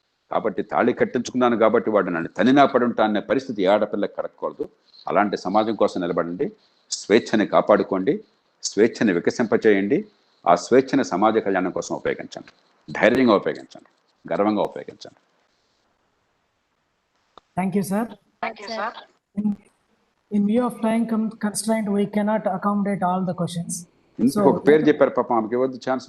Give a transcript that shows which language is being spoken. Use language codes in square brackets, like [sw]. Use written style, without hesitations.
[te] కాబట్టి తాళి కట్టించుకున్నాను కాబట్టి వాడు నన్ను తనినా పడి ఉంటా అనే పరిస్థితి ఏ ఆడపిల్లకి కడగకూడదు. అలాంటి సమాజం కోసం నిలబడండి. స్వేచ్ఛని కాపాడుకోండి, స్వేచ్ఛని వికసింపచేయండి. ఆ స్వేచ్ఛని సమాజ కళ్యాణం కోసం ఉపయోగించండి. ధైర్యంగా ఉపయోగించండి, గర్వంగా ఉపయోగించండి. [en] Thank you, sir. In view of time constraint, we cannot accommodate all the questions. [te] ఇంకొక ఒక పేరు చెప్పారు పాపం, ఆమెకి ఇవ్వద్దు ఛాన్స్.